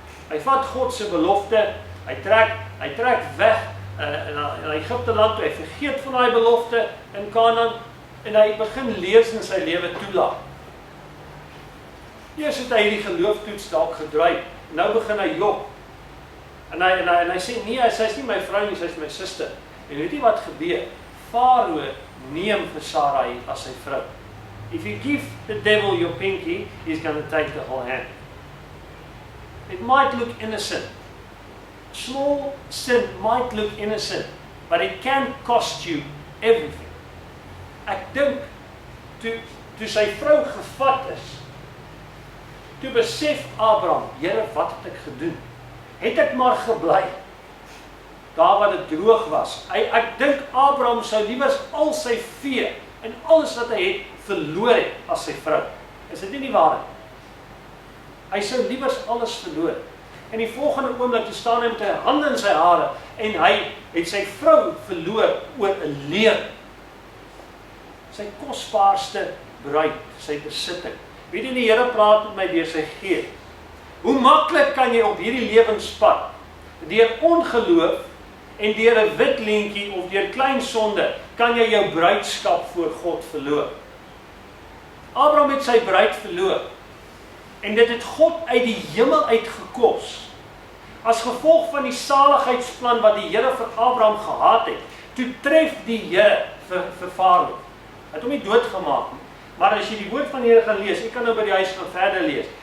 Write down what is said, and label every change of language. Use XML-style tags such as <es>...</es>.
<af>Hy vat God se belofte, hy trek weg, in Egipte land toe, hy vergeet van daai belofte in Kanaan, en hy begin lees in sy lewe toelaat. Eers het hy die gelooftoets dalk gedryf, nou begin hy jok, en hy sê, nee, sy's nie my vrou nie, sy's my suster, en weet jy wat gebeur? Farao neem vir Sarai as sy vrou.</af> <en>If you give the devil your pinky, he's going to take the whole hand. It might look innocent. Small sin might look innocent, but it can cost you everything.</en> <af>Ek dink, toe sy vrou gevat is, toe besef Abraham, Here, wat het ek gedoen? Het ek maar gebly, daar waar dit droog was. Ek dink Abraham sou liewers al sy vee, en alles wat hy het, verloor het as sy vrou. Is dit nie waarheid? Hy sou liewers alles verloor. En die volgende oomblik toe staan hy met sy hande in sy hare en hy het sy vrou verloor oor 'n leuen. sy kosbaarste bruid, sy besitting. Weet jy, die Here praat met my deur sy Gees. Hoe maklik kan jy op hierdie lewenspad, deur ongeloof en deur 'n wit leentjie of deur klein sonde, kan jy jou bruidskap voor God verloor. Abraham het sy bruid verloor. En dit het God uit die hemel uitgekos. As gevolg van die saligheidsplan wat die Here vir Abraham gehad het, toe tref die Here vir Farao. Hy het hom nie doodgemaak nie. Maar as jy die woord van die Here gaan lees, ek kan nou by die huis gaan verder lees.</af>